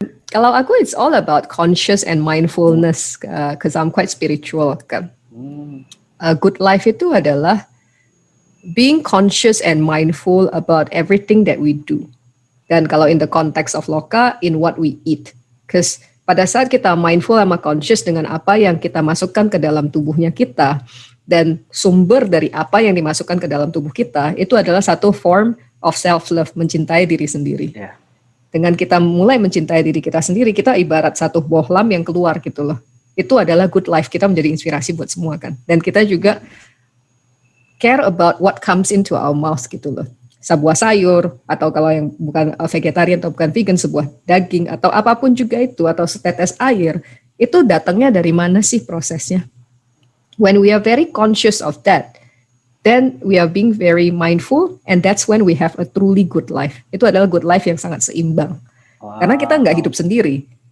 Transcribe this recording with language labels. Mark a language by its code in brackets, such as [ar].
[id] Kalau aku, [en] it's all about conscious and mindfulness, because I'm quite spiritual. [id] Kan. [en] Good life [id] itu adalah [en] being conscious and mindful about everything that we do. [id] Dan kalau [en] in the context of Loka, in what we eat. Because [id] pada saat kita mindful sama conscious dengan apa yang kita masukkan ke dalam tubuhnya kita, dan sumber dari apa yang dimasukkan ke dalam tubuh kita, itu adalah satu [en] form of self-love, [id] mencintai diri sendiri. Yeah. Dengan kita mulai mencintai diri kita sendiri, kita ibarat satu bohlam yang keluar gitu loh. Itu adalah good life, kita menjadi inspirasi buat semua kan. Dan kita juga [en] care about what comes into our mouth [id] gitu loh. Sebuah sayur, atau kalau yang bukan vegetarian atau bukan vegan, sebuah daging, atau apapun juga itu, atau setetes air, itu datangnya dari mana sih prosesnya? [en] When we are very conscious of that, then we are being very mindful, and that's when we have a truly good life. [id] Itu adalah good life yang sangat seimbang. Wow. Karena kita nggak hidup sendiri.